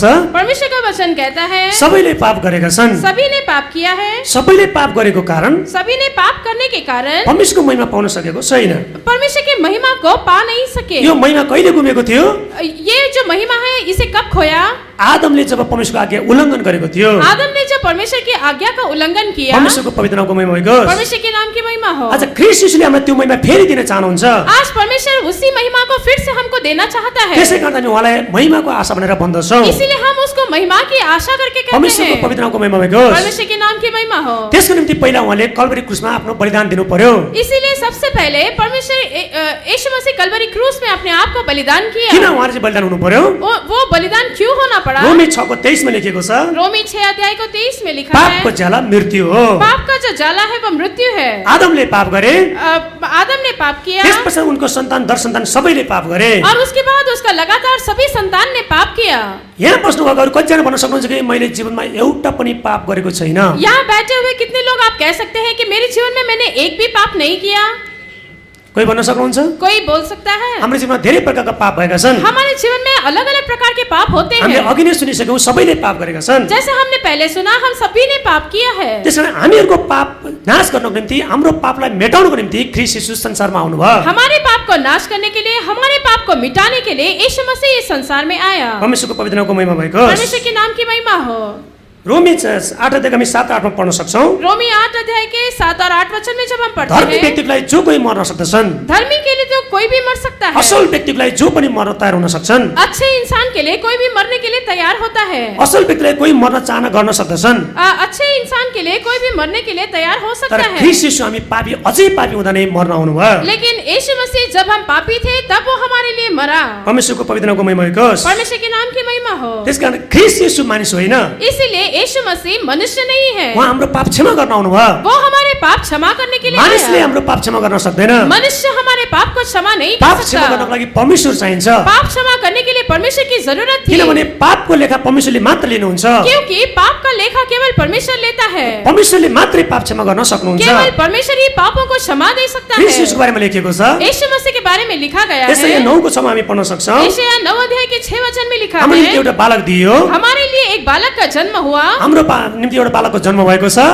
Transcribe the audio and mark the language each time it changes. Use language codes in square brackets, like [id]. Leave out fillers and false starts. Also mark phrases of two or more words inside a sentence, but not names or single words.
[hi] परमेश्वर का वचन कहता है [ne] सबैले पाप गरेका छन्। [hi] सभी ने पाप किया है। [ne] सबैले पाप गरेको कारण [hi] सभी ने पाप करने के कारण [ne] परमेश्वरको महिमा पाउन सकेको छैन। [hi] परमेश्वर की महिमा को पा नहीं सके। [ne] यो महिमा कहिले गुमेको थियो? [hi] ये जो महिमा है इसे कब खोया? [ne] आदमले जब परमेश्वरको आज्ञा उल्लङ्घन गरेको थियो। [hi] आदम ने जब परमेश्वर की आज्ञा का उल्लंघन किया। [ne] परमेश्वरको पवित्र नामको महिमा भएको होस्। [hi] परमेश्वर के नाम की महिमा हो। [ne] आज ख्रिस्ट येशूले हामीलाई त्यो महिमा फेरि दिन चाहनुहुन्छ। [hi] आज परमेश्वर उसी महिमा को फिर से हमको देना चाहता है। [ne] त्यसै कारण हामी उहाँलाई महिमाको आशा भनेर भन्दछौँ। [hi] इसीलिए हम उसको महिमा की आशा करके कहते [ne] परमेश्वरको [hi] हैं। [ne] पवित्र नामको महिमा भएको होस्। [hi] परमेश्वर के नाम की महिमा हो। [ne] त्यसको निम्ति पहिला उहाँले कल्वरी क्रुसमा आफ्नो बलिदान दिनु पर्यो। [hi] इसीलिए सबसे पहले परमेश्वर यीशु मसीह कल्वरी क्रूस में अपने आप को बलिदान किया। [ne] किन उहाँले चाहिँ बलिदान हुनु पर्यो? [hi] वो बलिदान क्यों होना पड़ा? [ne] रोमी 6:23 मा लेखेको छ [hi] रोमी 6 अध्याय को 23 में लिखा [ne] पापको [hi] है [ne] ज्याला मृत्यु हो। [hi] पाप का जो जाला है वो मृत्यु है। [ne] आदमले पाप गरे, [hi] आदम ने पाप किया [ne] त्यसपछि उनको सन्तान दर सन्तान सबैले पाप गरे। [hi] और उसके बाद उसका लगातार सभी संतान ने पाप किया। [ne] यहाँ बस्नु भएको कतिजना भन्न सक्नुहुन्छ कि मैले जीवनमा एउटा पनि पाप गरेको छैन? [hi] यहाँ बैठे हुए कितने लोग आप कह सकते हैं कि मेरे जीवन में मैंने एक भी पाप नहीं किया? [ne] कोही भन्न सक्नुहुन्छ? [hi] कोई बोल सकता है? [ne] हाम्रो जीवनमा धेरै प्रकारका पाप भएका छन्। [hi] हमारे जीवन में अलग अलग प्रकार के पाप होते [ne] हामीले [hi] हैं। [ne] अघि नै सुनिसक्यौं, सबैले पाप गरेका छन्। [hi] जैसे हमने पहले सुना, हम सभी ने पाप किया है। [ne] त्यसैले हामीहरूको पाप नाश गर्नको निम्ति, हाम्रो पापलाई मेटाउनको निम्ति ख्रीष्ट यीशु संसारमा आउनुभयो। [hi] हमारे पाप को नाश करने के लिए, हमारे पाप को मिटाने के लिए यीशु मसीह इस संसार में आया। [ne] परमेश्वरको पवित्र नामको महिमा भएको होस्। [hi] परमेश्वर के नाम की महिमा हो। [ne] रोमी 8 अध्याय हामी 7 8 मा पढ्न सक्छौं। [hi] रोमी 8 अध्याय के 7 और 8 वचन में जब हम पढ़ते [ne] धर्मी [hi] हैं, [ne] व्यक्तिलाई जो कोही मर्न सक्दछन्, [hi] धर्मी के लिए तो कोई भी मर सकता है। [ne] असल व्यक्तिलाई जो पनि मर्न तयार हुन सक्छन्, [hi] अच्छे इंसान के लिए कोई भी मरने के लिए तैयार होता है। [ne] असल व्यक्तिलाई कोही मर्न चाहना गर्न सक्दछन्। [hi] अच्छे इंसान के लिए कोई भी मरने के लिए तैयार हो सकता [ne] तर [hi] है। [ne] ख्रीष्ट यीशु हामी पापी, अझै पापी हुँदा नै मर्न आउनुभयो। [hi] लेकिन यीशु मसीह जब हम पापी थे, तब वो हमारे लिए मरा। [ne] परमेश्वरको पवित्र नामको महिमा भएको होस्। [hi] परमेश्वर के नाम की महिमा हो। [ne] त्यसकारण ख्रीष्ट यीशु मानिस होइन, [hi] इसीलिए यीशु मसीह मनुष्य नहीं है। [ne] उहाँ हाम्रो पाप क्षमा गर्न आउनुभयो। [hi] वो हमारे पाप क्षमा करने के लिए [ne] मानिसले [hi] आया। [ne] हाम्रो पाप क्षमा गर्न सक्दैन। [hi] मनुष्य हमारे पाप को क्षमा नहीं [ne] पाप [hi] कर [ne] क्षमा गर्नको [hi] सकता। [ne] लागि परमेश्वर चाहिन्छ, [hi] पाप क्षमा करने के लिए परमेश्वर की जरूरत थी, [ne] किनभने पापको लेखा परमेश्वरले मात्र लिनुहुन्छ। [hi] क्योंकि पाप का लेखा केवल परमेश्वर लेता है। [ne] परमेश्वरले मात्रै पाप क्षमा गर्न सक्नुहुन्छ। [hi] केवल परमेश्वर ही पापों को क्षमा दे सकता [ne] ख्रीष्ट [hi] है। [ne] यीशुको बारेमा लेखिएको छ। [hi] यीशु मसीह के बारे में लिखा गया [ne] त्यसै [hi] है। [ne] 9 को 6 मा हामी पढ्न सक्छौं। [hi] यशायाह 9 अध्याय के 6 वचन में लिखा [ne] हाम्रो निम्ति [hi] है, [ne] एउटा बालक दिइयो, [hi] हमारे लिए एक बालक का जन्म हुआ। [ne] हाम्रो निम्ति एउटा बालकको जन्म भएको छ।